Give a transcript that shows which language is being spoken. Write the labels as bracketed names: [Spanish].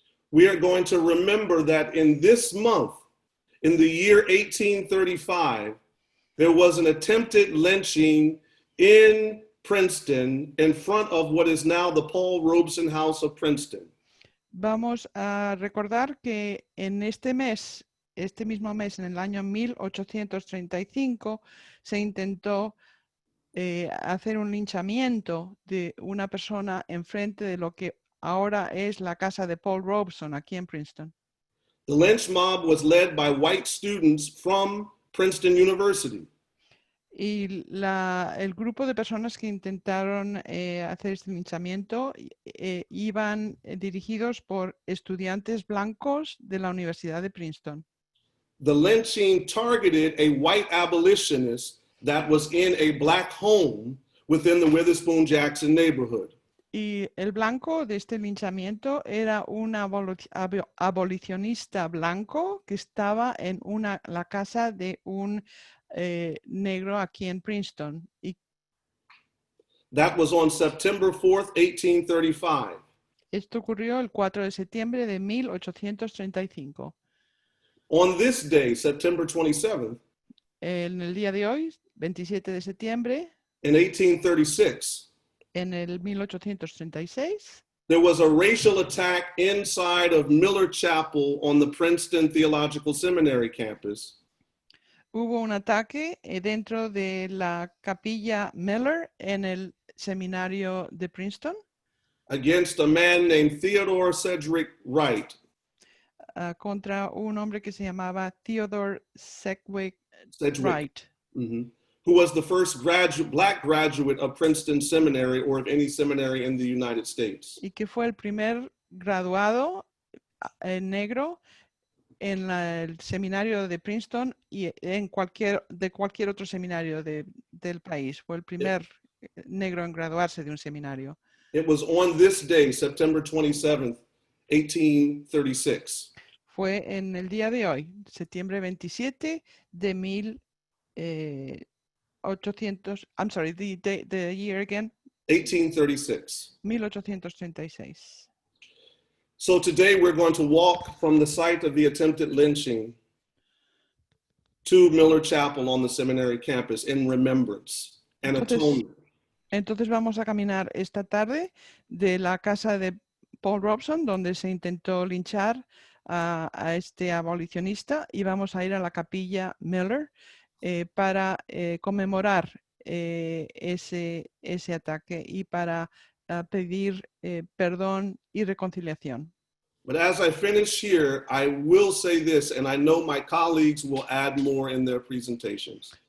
[English] We are going to remember that in this month, in the year 1835, there was an attempted lynching in Princeton in front of what is now the Paul Robeson House of Princeton. [Spanish] Vamos a recordar que en este mismo mes, en el año 1835, se intentó hacer un linchamiento de una persona enfrente de lo que ahora es la casa de Paul Robeson aquí en Princeton. [English] The lynch mob was led by white students from Princeton University. [Spanish] Y el grupo de personas que intentaron hacer este linchamiento iban dirigidos por estudiantes blancos de la Universidad de Princeton. [English] The lynching targeted a white abolitionist that was in a Black home within the Witherspoon Jackson neighborhood. [Spanish] Y el blanco de este linchamiento era un abolicionista blanco que estaba en la casa de un negro aquí en Princeton. Y [English] That was on September 4th, 1835. [Spanish] esto ocurrió el 4 de septiembre de 1835. [English] On this day, September 27th, [Spanish] En el día de hoy, 27 de septiembre, [English] in 1836, [Spanish] en el 1836, [English] there was a racial attack inside of Miller Chapel on the Princeton Theological Seminary campus. [Spanish] hubo un ataque dentro de la capilla Miller en el seminario de Princeton [English] Against a man named Theodore Sedgwick Wright, [Spanish] contra un hombre que se llamaba Theodore Sedgwick Sedgwick, Wright, [English] who was the first Black graduate of Princeton Seminary or of any seminary in the United States. [Spanish] y que fue el primer graduado negro en el seminario de Princeton y en cualquier otro seminario del país. Fue el primer negro en graduarse de un seminario. [English] It was on this day, September 27th, 1836. [Spanish] Fue en el día de hoy, septiembre 27 de 1800, [English] I'm sorry, the year again, 1836. [Spanish] 1836. [English] So today we're going to walk from the site of the attempted lynching to Miller Chapel on the seminary campus in remembrance and atonement. [Spanish] Entonces vamos a caminar esta tarde de la casa de Paul Robeson, donde se intentó linchar a este abolicionista, y vamos a ir a la capilla Miller para conmemorar ese ataque y para pedir perdón y reconciliación. [English] But as I finish here, I will say this, and I know my colleagues will add more in their presentations.